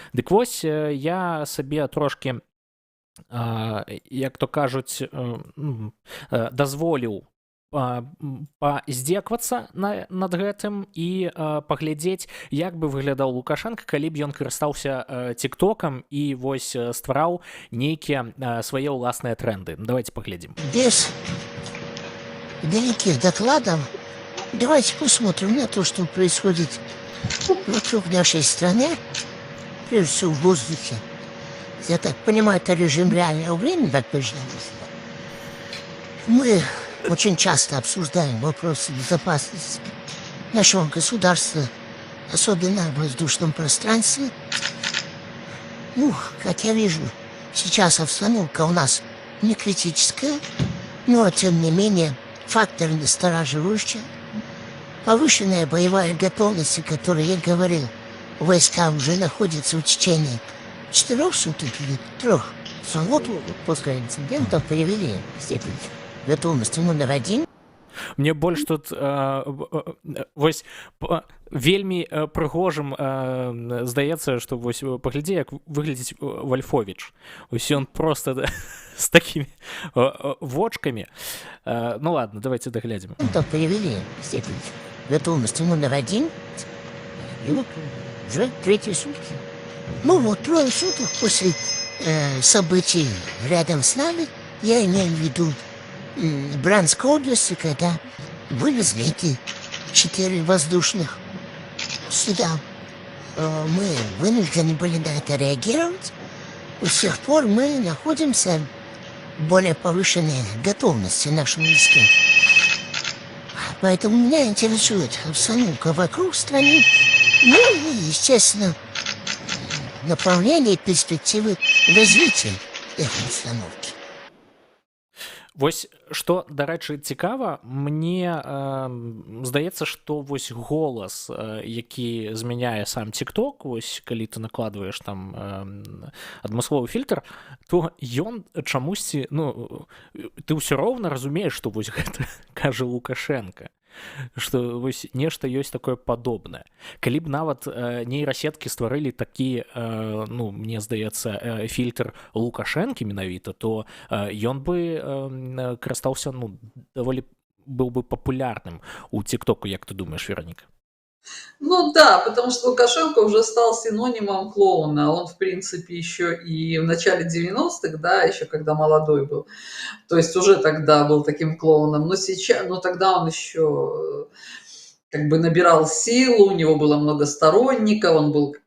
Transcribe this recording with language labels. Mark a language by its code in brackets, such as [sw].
[be] Дык вось я сабе трошкі, як то кажуць, дазволіў паздзеквацца над гэтым і паглядзець, як бы выглядаў Лукашенко, калі б ён карыстаўся тиктокам і вось ствараў нейкія свае ўласныя тренды. [ru] Давайте поглядим. Без великих докладов давайте посмотрим на то, что происходит вокруг нашей страны, прежде всего в воздухе. Я так понимаю, это режим реального времени, так точно. Мы очень часто обсуждаем вопросы безопасности нашего государства, особенно в воздушном пространстве. Ну, как я вижу, сейчас обстановка у нас не критическая, но, тем не менее, фактор настораживающий. Повышенная боевая готовность, о которой я говорил, войска уже находятся в течение 4 суток или 3. Вот после инцидента привели степень готовности номер 1. [be] Мне больш тут вось вельмі прыгожым здаецца, што вось паглядзі, як выглядзіць Вольфович. Вось ён просто з такімі вочкамі. [ru] Ну ладно, давайте доглядзім. Привели степень готовности номер 1. И вот уже 3 сутки. Ну вот 3 суток после событий рядом с нами, я имею в виду Брянской области, когда вывезли эти 4 воздушных суда. Мы вынуждены были на это реагировать. И с тех пор мы находимся в более повышенной готовности нашим войскам. Поэтому меня интересует обстановка вокруг страны, ну и, естественно, направление и перспективы развития этой обстановки. [be] Вось што, дарэчы, цікава, мне здаецца, што вось голас, які змяняе сам TikTok, вось калі ты накладваеш там адмысловы фільтр, то ён чамусьці, ну, ты ўсё роўна разумееш, што вось гэта кажа Лукашенко, што вось нешта ёсць такое падобнае. Калі б нават нейрасеткі стварылі такі, ну, мне здаецца, фільтр Лукашэнкі менавіта, то ён бы карыстаўся, ну, даволі быў бы папулярным у ТикТоку, як ты думаешь, Вероника? [ru] Ну да, потому что Лукашенко уже стал синонимом клоуна. Он, в принципе, еще и в начале 90-х, да, еще когда молодой был. То есть уже тогда был таким клоуном. Но сейчас, но тогда он еще как бы набирал силу, у него было много сторонников, он был